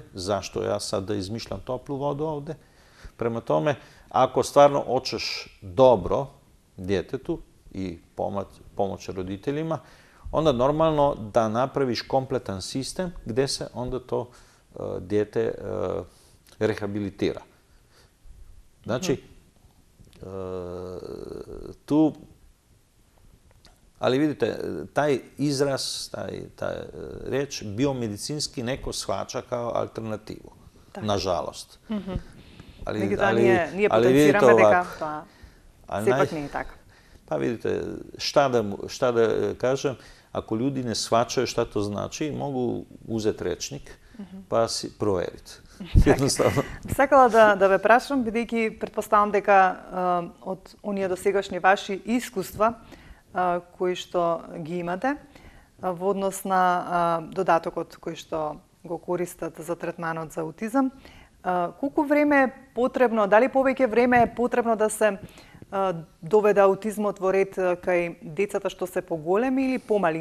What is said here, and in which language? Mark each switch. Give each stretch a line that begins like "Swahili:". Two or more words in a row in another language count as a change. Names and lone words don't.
Croatian: Zašto ja sad da izmišljam toplu vodu ovde? Prema tome, ako stvarno hoćeš dobro djetetu i pomoć roditeljima, onda normalno da napraviš kompletan sistem gdje se onda to dijete rehabilitira. Znači, tu, ali vidite, taj izraz, taj reč biomedicinski neko shvaća kao alternativu, nažalost.
Macedonian: Ние потенцираме дека тоа сепак не е така.
Croatian: Pa vidite, šta da kažem, ako ljudi ne shvaćaju šta to znači, mogu uzeti rečnik pa si proveriti. Jednostavno.
Macedonian: Сакала да ве прашам, бидејќи претпоставам дека од оние досегашни ваши искуства кои што ги имате во однос на додатокот кој што го користат за третманот за аутизам, колку време е потребно, дали повеќе време е потребно да се доведе аутизмот во ред кај децата што се поголеми или помали?